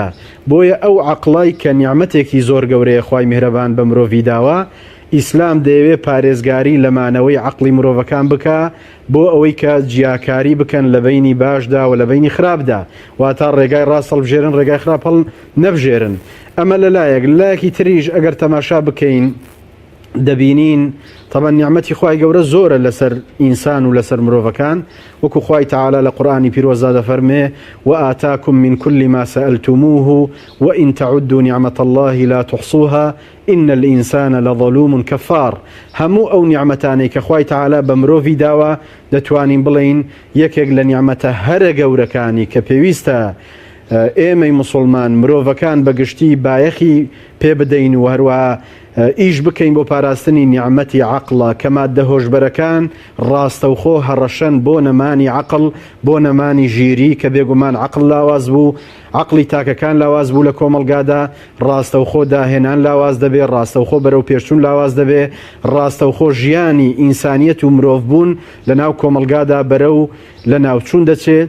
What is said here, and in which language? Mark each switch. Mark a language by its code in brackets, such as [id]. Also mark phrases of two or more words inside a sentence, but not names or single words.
[ckb] بۆیە ئەو عەقڵای کە نیعمەتێکی زۆر گەورەیە خوای میهرەبان بە مرۆڤی داوە ئیسلام دەیەوێت پارێزگاری لەمانەوەی عەقڵی مرۆڤەکان بکە بۆ ئەوەی کە جیاکاری بکەن لە بینی باشدا و لە بینی خراپدا واتە ڕێگای ڕاست هەڵبژێرن ڕێگای خراپ هەڵ نەبژێرن. ئەمە لەلایەکی تریش ئەگەر تەماشا بکەین دەبینین طبعا نیعمەتی خوای گەورە زۆرە لەسەر ئینسان و لەسەر مرۆڤەکان وەکو خوای تەعالا لە قورئانی پیرۆزدا دەفەرمێ [ar] وآتاكم من كل ما سألتموه وإن تعدوا نعمة الله لا تحصوها إن الإنسان لظلوم كفار. [ckb] هەموو ئەو نیعمەتانەی کە خوای تەعالا بە مرۆڤی داوە دەتوانین بڵین یەکێک لە نیعمەتە هەرە گەورەکانی کە پێویستە ئێمەی مسلمان مرۆڤەکان بەگشتی بایەخی پێ بدەین و هەروەها ئیش بکەین بۆ پاراستنی نیعمەتی عەقڵە کە ماددە هۆشبەرەکان ڕاستەوخۆ هەڕەشەن بۆ نەمانی عەقڵ بۆ نەمانی ژیری کە بێگومان عەقڵ لاواز بوو عەقڵی تاکەکان لاواز بوو لە کۆمەلگادا ڕاستەوخۆ داهێنان لاواز دەبێت ڕاستەوخۆ بەرەو پێشچوون لاواز دەبێت ڕاستەوخۆ ژیانی ئینسانیەت و مرۆڤ بوون لە ناو کۆمەلگادا بەرەو لە ناوچوون دەچێت.